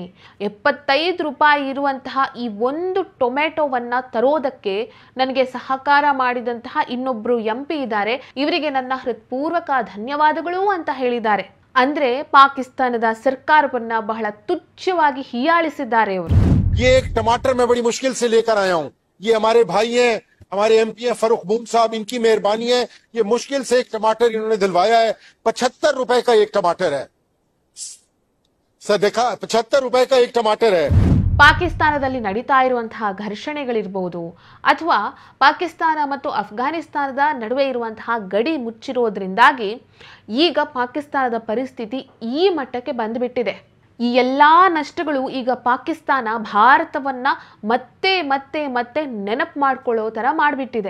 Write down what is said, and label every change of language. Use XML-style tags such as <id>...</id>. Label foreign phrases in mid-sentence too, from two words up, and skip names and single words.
<kn>75 ರೂಪಾಯಿ ಇರುವಂತಹ ಈ 1 ಟೊಮ್ಯಾಟೋವನ್ನು ತರೋದಕ್ಕೆ ನನಗೆ ಸಹಕಾರ ಮಾಡಿದಂತಹ ಇನ್ನೊಬ್ಬರು MP ಇದ್ದಾರೆ. ಇವರಿಗೆ ನನ್ನ ಹೃತ್ಪೂರ್ವಕ ಧನ್ಯವಾದಗಳು ಅಂತ ಹೇಳಿದ್ದಾರೆ. ಅಂದ್ರೆ ಪಾಕಿಸ್ತಾನದ ಸರ್ಕಾರವನ್ನ ಬಹಳ ತುಚ್ಛವಾಗಿ ಹೀಯಾಳಿಸಿದ್ದಾರೆ ಅವರು.</kn> <hi>ये एक टमाटर मैं बड़ी मुश्किल से लेकर आया हूँ. ये हमारे भाई हैं, हमारे MP हैं फरूख बूम साहब, इनकी मेहरबानी है. ये मुश्किल से एक टमाटर इन्होंने दिलवाया है. 75 रुपए का एक टमाटर है सर. देखा, 75 रुपए का एक टमाटर है.</hi> <kn>ಪಾಕಿಸ್ತಾನದಲ್ಲಿ ನಡೀತಾ ಇರುವಂತಹ ಘರ್ಷಣೆಗಳಿರಬಹುದು, ಅಥವಾ ಪಾಕಿಸ್ತಾನ ಮತ್ತು ಅಫ್ಘಾನಿಸ್ತಾನದ ನಡುವೆ ಇರುವಂತಹ ಗಡಿ ಮುಚ್ಚಿರೋದ್ರಿಂದಾಗಿ ಈಗ ಪಾಕಿಸ್ತಾನದ ಪರಿಸ್ಥಿತಿ ಈ ಮಟ್ಟಕ್ಕೆ ಬಂದುಬಿಟ್ಟಿದೆ. ಈ ಎಲ್ಲಾ ನಷ್ಟಗಳು ಈಗ ಪಾಕಿಸ್ತಾನ ಭಾರತವನ್ನ ಮತ್ತೆ ಮತ್ತೆ ಮತ್ತೆ ನೆನಪು ಮಾಡ್ಕೊಳ್ಳೋ ತರ ಮಾಡಿಬಿಟ್ಟಿದೆ.</kn>